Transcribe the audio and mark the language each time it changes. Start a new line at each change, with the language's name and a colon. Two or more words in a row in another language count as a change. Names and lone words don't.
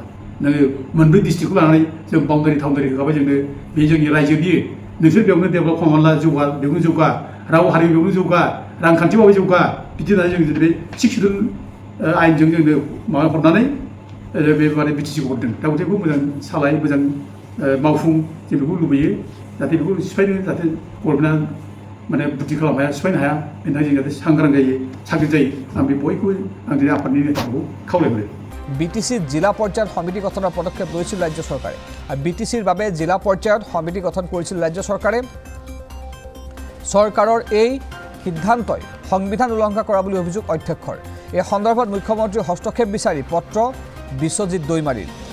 Bodo: नोङो मोनब्रै डिस्ट्रिक्टखौ लानानै जों बाउन्डारि थाउन्डारि होखाबाय जोंनो बे जोंनि रायजो बियो नोंसोर बेयावनो डेभेलप खालामना जौगा बेयावनो जौगा राव हारि बेयावनो जौगा रांखान्थियावबो जौगा बिदि होननानै जों दिनै बे 6 शिड्युल आयेनजों जोंनो माबा हरनानै बे माने बिटिसिखौ हरदों दा गथिखे मोजां सालाय मोजां मावफुं जों बेखौ लुबैयो जाहाथे बेखौ सिफायनो जाहाथे गभर्नमेन्टआ माने बुद्धि खालामनो हाया सिफायनो हाया बेनि थाखाय जों जाहाथे सांग्रां जायो साग्रिद जायो आं बे बयखौबो आं दिनै आफादनि नेताखौ खावलायहरो
Assamese: বিটিচিত জিলা পৰ্যায়ত সমিতি গঠনৰ পদক্ষেপ লৈছিল ৰাজ্য চৰকাৰে আৰু বিটিচিৰ বাবে জিলা পৰ্যায়ত সমিতি গঠন কৰিছিল ৰাজ্য চৰকাৰে চৰকাৰৰ এই সিদ্ধান্তই সংবিধান উলংঘা কৰা বুলি অভিযোগ অধ্যক্ষৰ এই সন্দৰ্ভত মুখ্যমন্ত্ৰীৰ হস্তক্ষেপ বিচাৰি পত্ৰ বিশ্বজিৎ দৈমাৰীৰ